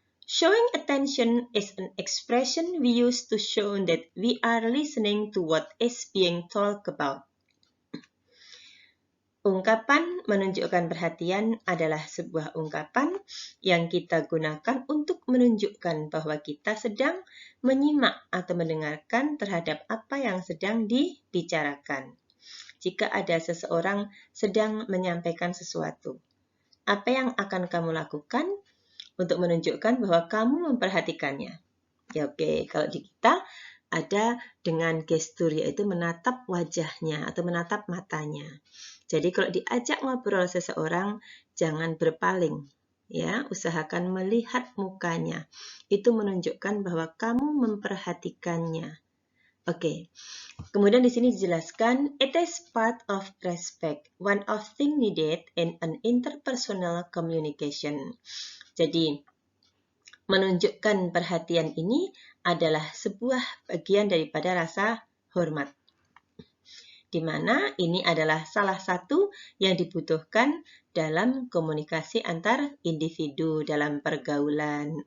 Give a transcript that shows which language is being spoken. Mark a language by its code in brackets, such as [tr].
[en] Showing attention is an expression we use to show that we are listening to what is being talked about. [id] Ungkapan menunjukkan perhatian adalah sebuah ungkapan yang kita gunakan untuk menunjukkan bahwa kita sedang menyimak atau mendengarkan terhadap apa yang sedang dibicarakan. Jika ada seseorang sedang menyampaikan sesuatu, apa yang akan kamu lakukan untuk menunjukkan bahwa kamu memperhatikannya? Ya oke, kalau di kita ada dengan gestur, yaitu menatap wajahnya atau menatap matanya. Jadi kalau diajak ngobrol seseorang, jangan berpaling, ya, usahakan melihat mukanya. Itu menunjukkan bahwa kamu memperhatikannya. Oke. Kemudian di sini dijelaskan, [en] it is part of respect, one of thing needed in an interpersonal communication. [id] Jadi, menunjukkan perhatian ini adalah sebuah bagian daripada rasa hormat, di mana ini adalah salah satu yang dibutuhkan dalam komunikasi antar individu dalam pergaulan.